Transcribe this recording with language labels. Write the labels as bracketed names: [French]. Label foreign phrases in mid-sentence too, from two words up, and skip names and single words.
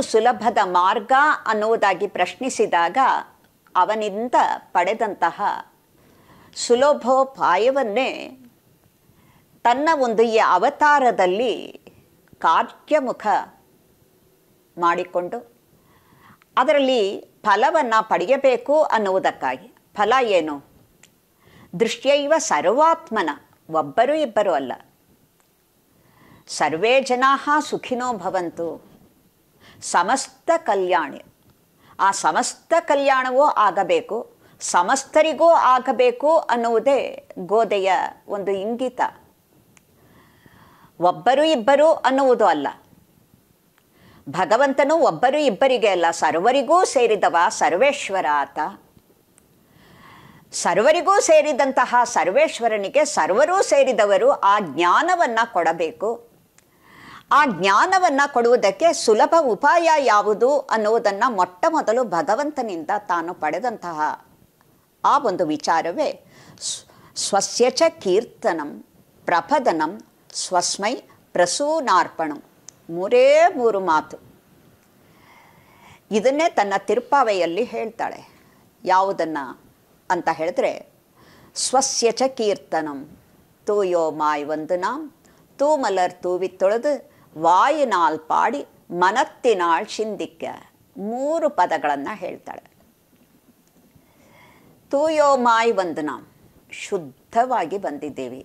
[Kannada] ಸುಲಭದ ಮಾರ್ಗ ಅನ್ನುವುದಾಗಿ ಪ್ರಶ್ನಿಸಿದಾಗ ಅವನಿಂದ ಪಡೆದಂತಹ ಸುಲಭೋಪಾಯವನ್ನೇ ತನ್ನ ಒಂದು ಈ ಅವತಾರದಲ್ಲಿ ಕಾರ್ಯಮುಖ ಮಾಡಿಕೊಂಡು ಅದರಲ್ಲಿ ಫಲವನ್ನು ಪಡೆಯಬೇಕು ಅನ್ನುವುದಕ್ಕಾಗಿ. ಫಲ ಏನು? [Sanskrit] ದೃಷ್ಟ್ಯೈವ ಸರ್ವಾತ್ಮನ, [Kannada] ಒಬ್ಬರು ಇಬ್ಬರು ಅಲ್ಲ, [Sanskrit] ಸರ್ವೇ ಜನಾಃ ಸುಖಿನೋ ಭವಂತು, ಸಮಸ್ತ ಕಲ್ಯಾಣಿ. [Kannada] ಆ ಸಮಸ್ತ ಕಲ್ಯಾಣವೂ ಆಗಬೇಕು, ಸಮಸ್ತರಿಗೂ ಆಗಬೇಕು ಅನ್ನುವುದೇ ಗೋದೆಯ ಒಂದು ಇಂಗಿತ. ಒಬ್ಬರು ಇಬ್ಬರು ಅನ್ನುವುದು ಅಲ್ಲ. ಭಗವಂತನು ಒಬ್ಬರು ಇಬ್ಬರಿಗೆ ಅಲ್ಲ, ಸರ್ವರಿಗೂ ಸೇರಿದವ ಸರ್ವೇಶ್ವರ ಆತ. ಸರ್ವರಿಗೂ ಸೇರಿದಂತಹ ಸರ್ವೇಶ್ವರನಿಗೆ ಸರ್ವರೂ ಸೇರಿದವರು ಆ ಜ್ಞಾನವನ್ನು ಕೊಡಬೇಕು. ಆ ಜ್ಞಾನವನ್ನು ಕೊಡುವುದಕ್ಕೆ ಸುಲಭ ಉಪಾಯ ಯಾವುದು ಅನ್ನುವುದನ್ನು ಮೊಟ್ಟ ಮೊದಲು ಭಗವಂತನಿಂದ ತಾನು ಪಡೆದಂತಹ ಆ ಒಂದು ವಿಚಾರವೇ [Sanskrit] ಸ್ವಸ್ಯ ಚ ಕೀರ್ತನಂ ಪ್ರಪದನಂ ಸ್ವಸ್ಮೈ ಪ್ರಸೂನಾರ್ಪಣಂ. [Kannada] ಮೂರೇ ಮೂರು ಮಾತು. ಇದನ್ನೇ ತನ್ನ ತಿರುಪಾವೆಯಲ್ಲಿ ಹೇಳ್ತಾಳೆ. ಯಾವುದನ್ನು ಅಂತ ಹೇಳಿದ್ರೆ, [Sanskrit] ಸ್ವಸ್ಯ ಚ ಕೀರ್ತನಂ [Tamil] தூயோ மாய் வந்தோம் தூமலர் தூவி தொழுது வாயினால் பாடி மனத்தினால் சிந்திக்க. [Kannada] 3 ಪದಗಳನ್ನು ಹೇಳ್ತಾಳೆ. [Tamil] தூயோ மாய் வந்தோம், [Kannada] ಶುದ್ಧವಾಗಿ ಬಂದಿದ್ದೇವೆ.